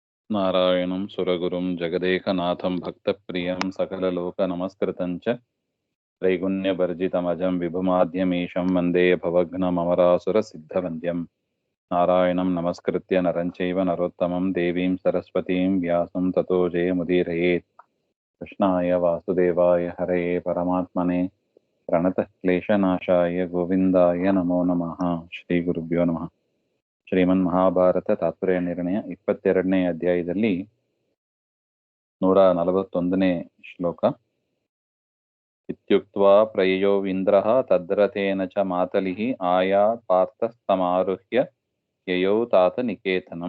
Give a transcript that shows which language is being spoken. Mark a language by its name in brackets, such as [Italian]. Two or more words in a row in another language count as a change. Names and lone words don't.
[Sanskrit] ನಾರಾಯಣಂ ಸುರಗುರುಂ ಜಗದೇಕನಾಥಂ ಭಕ್ತಪ್ರಿಯಂ ಸಕಲಲೋಕನಮಸ್ಕೃತಂ ಚ ತ್ರೈಗುಣ್ಯಭರ್ಜಿತಮಜಂ ವಿಭುಮಾದ್ಯಮೀಶಂ ವಂದೇ ಭವಘ್ನಮಮರಾಸುರಸಿದ್ಧವಂದ್ಯಂ ನಾರಾಯಣಂ ನಮಸ್ಕೃತ್ಯ ನರಂ ಚೈವ ನರೋತ್ತಮಂ ದೇವೀಂ ಸರಸ್ವತೀಂ ವ್ಯಾಸಂ ತತೋ ಜಯಮುದೀರಯೇತ್. ಕೃಷ್ಣಾಯ ವಾಸುದೇವಾಯ ಹರಯೇ ಪರಮಾತ್ಮನೇ ಪ್ರಣತಃ ಕ್ಲೇಶನಾಶಾಯ ಗೋವಿಂದಾಯ ನಮೋ ನಮಃ. ಶ್ರೀ ಗುರುಭ್ಯೋ ನಮಃ. [Kannada] ಶ್ರೀಮನ್ ಮಹಾಭಾರತ ತಾತ್ಪರ್ಯ ನಿರ್ಣಯ 22ನೇ ಅಧ್ಯಾಯದಲ್ಲಿ 141ನೇ ಶ್ಲೋಕ. [Sanskrit] ಇತ್ಯುಕ್ತ್ವಾ ಪ್ರಯಯೋ ಇಂದ್ರಃ ತದ್ರಥೇನ ಚ ಮಾತಲಿಃ ಆಯಾತ್ ಪಾರ್ಥಸ್ತಮಾರುಹ್ಯ ಯಯೌ ತಾತ ನಿಕೇತನಂ.